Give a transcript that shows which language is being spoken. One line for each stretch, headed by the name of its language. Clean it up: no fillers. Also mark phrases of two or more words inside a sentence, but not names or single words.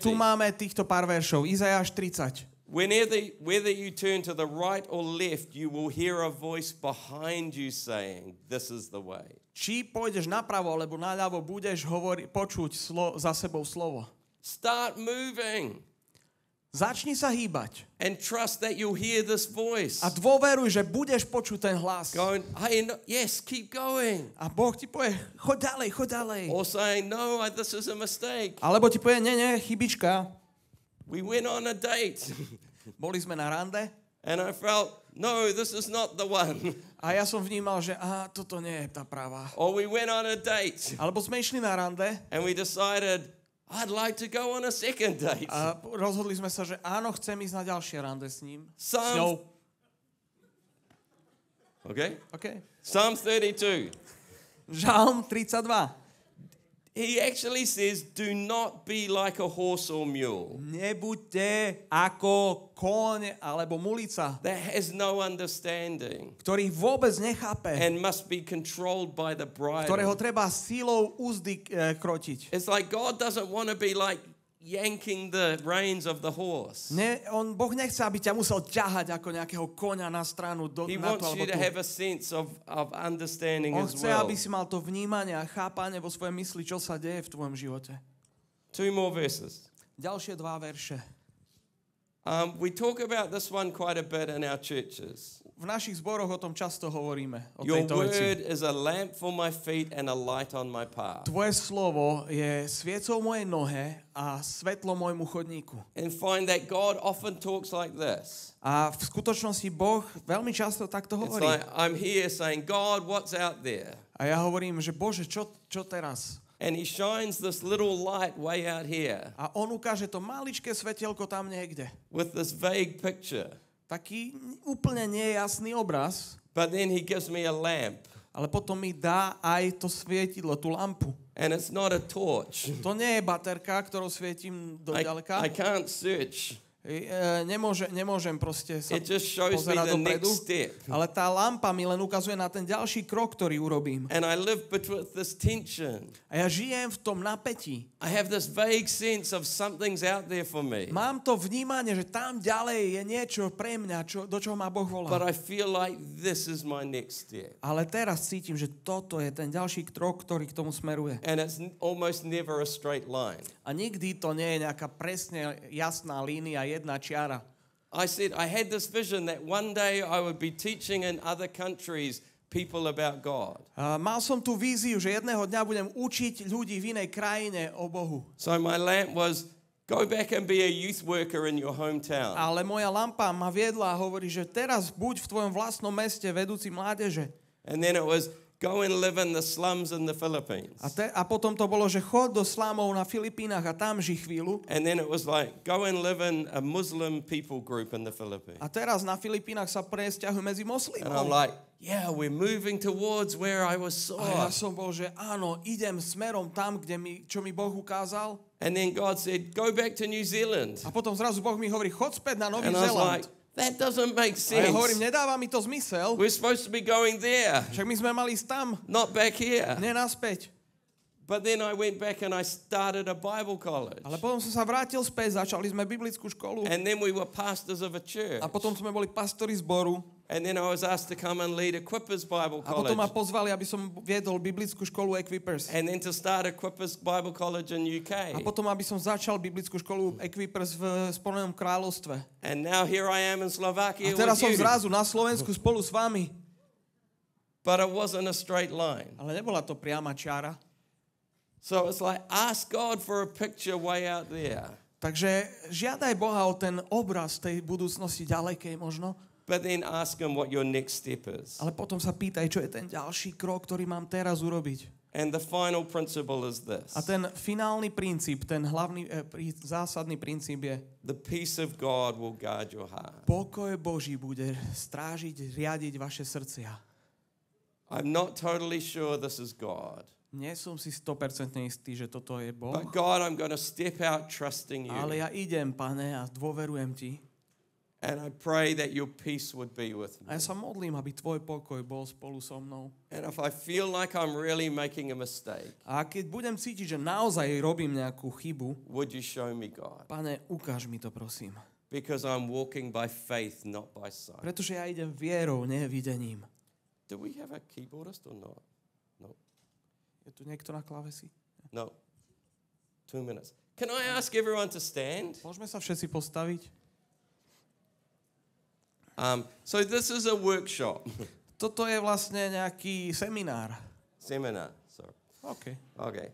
Slovak: Tu máme týchto pár veršov. Izajáš 30.
English: Whether you turn to the right or left, you will hear a voice behind you saying, "This is the way."
Slovak: Či pôjdeš napravo alebo naľavo, budeš počuť za sebou slovo.
English: Start moving
Slovak: Začni sa hýbať.
English: and trust that you'll hear this voice.
Slovak: A dôveruj, že budeš počuť ten hlas.
English: Going, hey, no, yes, keep going.
Slovak: A Boh ti povie, choď ďalej, choď ďalej.
English: Or saying, no, this is a mistake.
Slovak: Alebo ti povie, nie, chybička.
English: We went on a date
Slovak: Boli sme na rande
English: and I felt, no, this is not the one.
Slovak: a ja som vnímal, že toto nie je tá pravá.
English: Or we went on a date
Slovak: Alebo sme išli na rande
English: and we decided, I'd like to go on a second date.
Slovak: a rozhodli sme sa, že áno, chcem ísť na ďalšie rande s ním. S
English: Psalm,
Slovak: ňou.
English: okay? Okay. Psalm 32.
Slovak: Žalm 32.
English: He actually says, do not be like a horse or mule
Slovak: Nebuďte ako kôň alebo mulica,
English: that has no understanding
Slovak: ktorý vôbec nechápe,
English: and must be controlled by the
Slovak: ktorého
English: bridle.
Slovak: treba sílou úzdy krotiť.
English: It's like God doesn't want to be like yanking the reins of the horse.
Slovak: Boh nechce, aby ťa musel ťahať ako nejakého koňa na stranu
English: He
Slovak: na tu
English: wants
Slovak: alebo
English: you to
Slovak: tu.
English: have a sense of understanding
Slovak: On
English: as
Slovak: chce,
English: well.
Slovak: aby si mal to vnímanie a chápanie vo svojej mysli, čo sa deje v tvojom živote.
English: 2 more verses.
Slovak: Ďalšie 2 verše.
English: We talk about this one quite a bit in our churches.
Slovak: V našich zboroch o tom často hovoríme, o
English: Your
Slovak: tejto veci.
English: word is a lamp for my feet and a light on my path.
Slovak: Tvoje slovo je sviecou mojej nohe a svetlo môjmu chodníku.
English: And find that God often talks like this.
Slovak: A v skutočnosti Boh veľmi často takto
English: It's
Slovak: hovorí.
English: like I'm here saying, God, what's out there?
Slovak: A ja hovorím, že Bože, čo teraz?
English: And he shines this little light way out here
Slovak: A on ukáže to maličké svetielko tam niekde.
English: with this vague picture.
Slovak: Taký úplne nejasný obraz,
English: But then he gives me a lamp.
Slovak: ale potom mi dá aj to svietidlo, tú lampu.
English: And it's not a torch.
Slovak: To nie je baterka, ktorou svietim do ďaleka.
English: I can't search.
Slovak: Nemôžem proste sa
English: It just shows me
Slovak: pozerať
English: the
Slovak: dopredu,
English: next step.
Slovak: ale tá lampa mi len ukazuje na ten ďalší krok, ktorý urobím.
English: And I live with this tension.
Slovak: A ja žijem v tom napätí.
English: I have this vague sense of something's out there for me.
Slovak: Mám to vnímanie, že tam ďalej je niečo pre mňa, do čoho ma Boh volá.
English: But I feel like this is my next step.
Slovak: Ale teraz cítim, že toto je ten ďalší krok, ktorý k tomu smeruje.
English: And it's almost never a straight line.
Slovak: A nikdy to nie je nejaká presne jasná línia, jedna čiara.
English: I said I had this vision that one day I would be teaching in other countries people about God.
Slovak: Mal som tú víziu, že jedného dňa budem učiť ľudí v inej krajine o Bohu.
English: So my lamp was go back and be a youth worker in your hometown.
Slovak: Ale moja lampa ma viedla a hovorí, že teraz buď v tvojom vlastnom meste vedúci mládeže.
English: And then it was go and live in the slums in the Philippines.
Slovak: A potom to bolo, že chod do slámov na Filipínach a tam ži chvíľu.
English: And then it was like go and live in a Muslim people group in the Philippines.
Slovak: A teraz na Filipínach sa presťahuj medzi
English: And I'm
Slovak: moslimov.
English: like, yeah, we're moving towards where I was
Slovak: A ja
English: saw.
Slovak: som bol, že áno, idem smerom tam, čo mi Boh ukázal.
English: And then God said, go back to New Zealand.
Slovak: A potom zrazu Boh mi hovorí, chod späť na Nový
English: And I was like,
Slovak: Zéland.
English: that doesn't make
Slovak: A ja hovorím,
English: sense.
Slovak: nedáva mi to zmysel.
English: We're supposed to be going there,
Slovak: Však my sme mali ísť tam,
English: not back here.
Slovak: nie naspäť.
English: But then I went back and I started a Bible college.
Slovak: Ale potom som sa vrátil späť, začali sme biblickú školu.
English: And then we were pastors of a church.
Slovak: A potom sme boli pastori zboru.
English: And then I was asked to come and lead Equippers Bible
Slovak: A potom ma
English: College.
Slovak: pozvali, aby som viedol biblickú školu Equippers.
English: And then to start Equippers Bible College in UK.
Slovak: A potom, aby som začal biblickú školu Equippers v Spojenom kráľovstve.
English: And now here I am in
Slovak: A
English: Slovakia
Slovak: teraz som
English: with you.
Slovak: zrazu na Slovensku spolu s vami.
English: But it wasn't a straight line.
Slovak: Ale nebola to priama čiara.
English: So it's like, ask God for a picture way out there.
Slovak: Takže žiadaj Boha o ten obraz tej budúcnosti ďalekej možno.
English: But then ask Him what your next step is.
Slovak: Ale potom sa pýtaj, čo je ten ďalší krok, ktorý mám teraz urobiť.
English: And the final principle is this.
Slovak: A ten finálny princíp, ten hlavný, zásadný princíp je
English: The peace of God will guard your heart.
Slovak: pokoj Boží bude strážiť, riadiť vaše srdcia.
English: I'm not totally sure this is God.
Slovak: Nie som si 100% istý, že toto je Boh,
English: But God, I'm going to step out trusting
Slovak: ale
English: you.
Slovak: ja idem, Pane, a dôverujem Ti.
English: And I pray that your peace would be with me.
Slovak: A ja sa modlím, aby Tvoj pokoj bol spolu so mnou.
English: And if I feel like I'm really making a mistake,
Slovak: A keď budem cítiť, že naozaj robím nejakú chybu,
English: would you show me, God?
Slovak: Pane, ukáž mi to, prosím.
English: Because I'm walking by faith, not by sight.
Slovak: Pretože ja idem vierou, nie videním.
English: Do we have a keyboardist or not? No.
Slovak: Je tu niekto na klávesi?
English: No. 2 minutes. Can I ask everyone to stand?
Slovak: Môžeme sa všetci postaviť?
English: So this is a workshop.
Slovak: Toto je vlastne nejaký seminár.
English: Seminar, sorry. OK. Okay.